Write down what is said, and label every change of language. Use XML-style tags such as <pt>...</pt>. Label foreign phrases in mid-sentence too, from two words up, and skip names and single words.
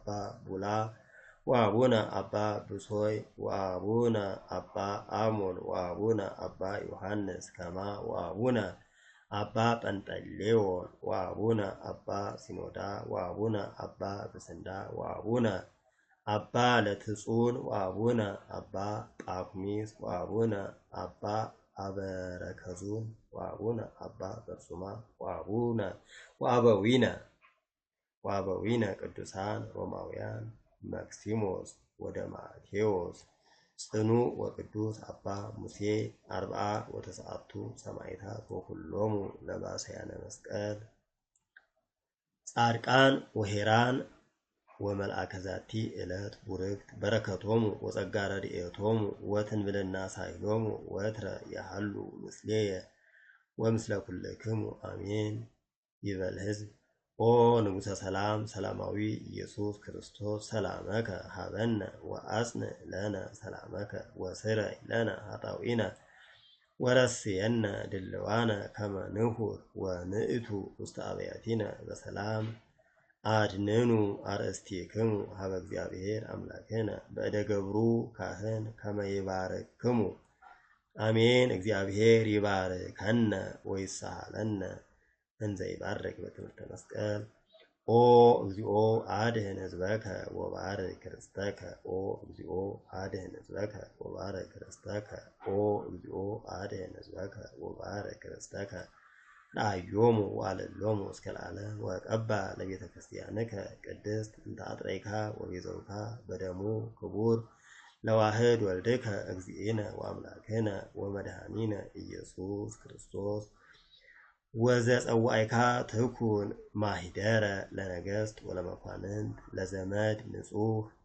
<gez>ቡላ ወአቡነ አባ ብሶይ ወአቡነ አባ አሞን ወአቡነ አባ ዮሐንስ ከማ ወአቡነ አባ ጰንጠሌዎን ወአቡነ አባ ሲኖዳ ወአቡነ አባ ብስንዳ ወአቡነ አባ ለትጹን ወአቡነ አባ ጳኩሚስ ወአቡነ አባ አበረከዙን ወአቡነ አባ በርሱማ ወአበዊነ ቅዱሳን ሮማውያን መክሲሞስ ወደማቴዎስ ጽኑ ወቅዱስ አባ ሙሴ 49 ሰማዕታት ወኩሎሙ ለባሰያነ መስቀል ጻድቃን ወሄራን ወመልአከ ዛቲ ዕለት ቡርክት በረከቶሙ ወጸጋ ረድኤቶሙ ወትንብልና ሳይሎሙ ወትረ ያሃሉ ምስሌየ ወምስለ ኩልክሙ አሜን። ይበል ሕዝብ ኦ ንጉሠ ሰላም ሰላማዊ ኢየሱስ ክርስቶስ ሰላመከ ሀበነ ወአጽንዕ ለነ ሰላመከ ወስረይ ለነ ኃጣውኢነ ወረስየነ ድልዋነ ከመ ንሁር ወንእቱ ውስተ አብያቲነ በሰላም አድነኑ አርእስቲክሙ ሀበ እግዚአብሔር አምላክነ በእደ ገብሩ ካህን ከመ ይባርክሙ አሜን። እግዚአብሔር ይባርከነ ወይሳሃለነ እንዘ ይባርክ በትምህርተ መስቀል ኦ እግዚኦ አድህን ሕዝበከ ወባርክ ርስተከ ኦ እግዚኦ አድህን ሕዝበከ ወባርክ ርስተከ ኦ እግዚኦ አድህን ሕዝበከ ወባርክ ርስተከ ራዮሙ ወአለሎሙ እስከ ለዓለም ወቀባ ለቤተ ክርስቲያንከ ቅድስት እንተ አጥረይካ ወቤዘውካ በደሙ ክቡር ለዋህድ ወልድከ እግዚእነ ወአምላክነ ወመድኃኒነ ኢየሱስ ክርስቶስ ወዘጸዋዕካ ትኩን ማሂደረ ለነገሥት ወለመኳንንት ለዘመድ ንጹሕ</gez>